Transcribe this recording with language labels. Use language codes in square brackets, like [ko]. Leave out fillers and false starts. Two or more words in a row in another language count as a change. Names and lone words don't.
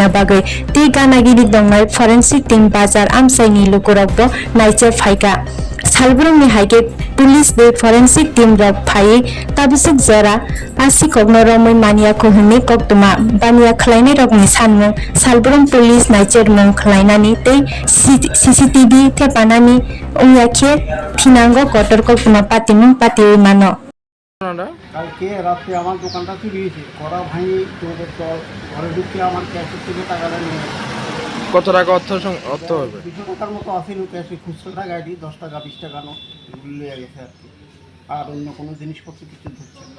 [trp] bage te ganagiri dongnai [en] forensic team [trp] bazar amsaini lukurok bo naiche phaika Salbrung ni haike police de [en] forensic team [trp] rok phai tabusuk jora asi kokno romoi mania ko hune koktuma bania khlaini rok ni sanmung Salbrung police naicher mung khlainani te CCTV te panani onyakhe thinango kotor koktuma patimung patiwi mano [bn] কালকে রাতে আমার দোকানটা চুরি হয়েছে কড়া ভাঙি তোদের দল ঘরে ঢুকে আমার ক্যাশের থেকে টাকাটা নিয়ে গেছে কত টাকা অর্থ হবে 200 টাকার মতো আসিল ক্যাশে খুচরো টাকা আইডি 10 টাকা 20 টাকা নোট এগুলো নিয়ে গেছে আর কি আর অন্য কোনো জিনিসপত্র কিছু ধরছে না